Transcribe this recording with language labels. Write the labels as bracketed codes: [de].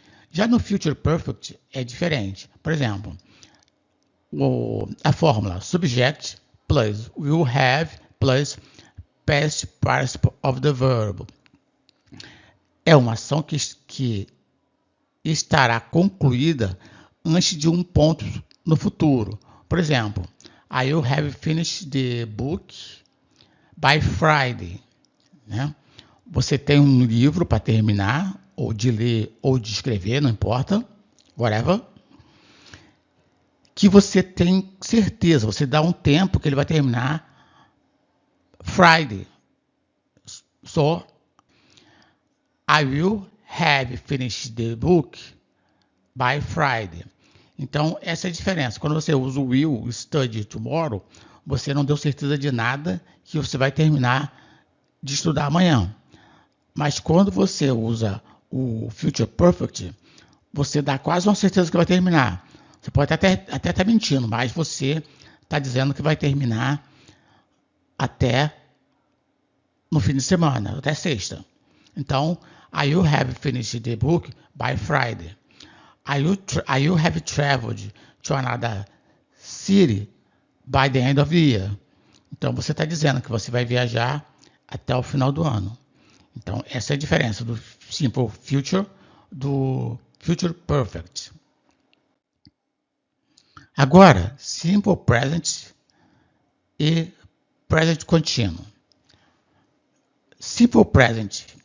[pt] Já no Future Perfect é diferente. Por exemplo, a fórmula subject plus will have plus past participle of the verb é uma ação que estará concluída antes de um ponto no futuro. [en] Por exemplo, I will have finished the book by Friday. [pt] Né? Você tem um livro para terminar, ou de ler, ou de escrever, não importa, whatever, que você tem certeza, você dá um tempo que ele vai terminar Friday. [en] So, I will have finished the book by Friday. [pt] Então, essa é a diferença. Quando você usa o will study tomorrow, você não deu certeza de nada que você vai terminar de estudar amanhã. Mas quando você usa o future perfect, você dá quase uma certeza que vai terminar. Você pode até estar mentindo, mas você está dizendo que vai terminar até no fim de semana, até sexta. [en] Então, I will have finished the book by Friday. I will have traveled to another city by the end of the year. [pt] Então, você está dizendo que você vai viajar até o final do ano. Então, essa é a diferença do simple future do future perfect. Agora, simple present e present continuo. Simple present